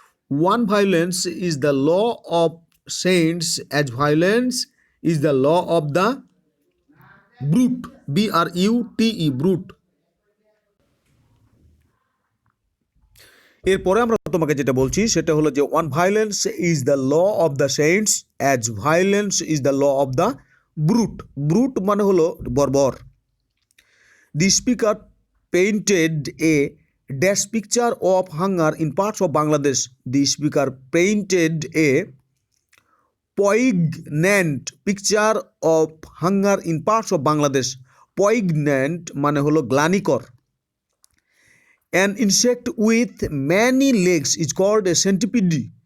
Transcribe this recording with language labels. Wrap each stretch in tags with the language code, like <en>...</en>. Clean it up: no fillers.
<en>One violence is the law of saints as violence is the law of the brute, BRUTE, brute.</en> <bn>এরপরে আমরা তোমাকে যেটা বলছি সেটা হলো যে</bn> <en>One violence is the law of the saints as violence is the law of the brute.</en> <bn>Brute মানে হলো বর্বর।</bn> <en>The speaker painted a dash picture of hunger in parts of Bangladesh. The speaker painted a poignant picture of hunger in parts of Bangladesh.</en> <bn>Poignant মানে হলো গ্লানিকর।</bn> <en>An insect with many legs is called a centipede.</en>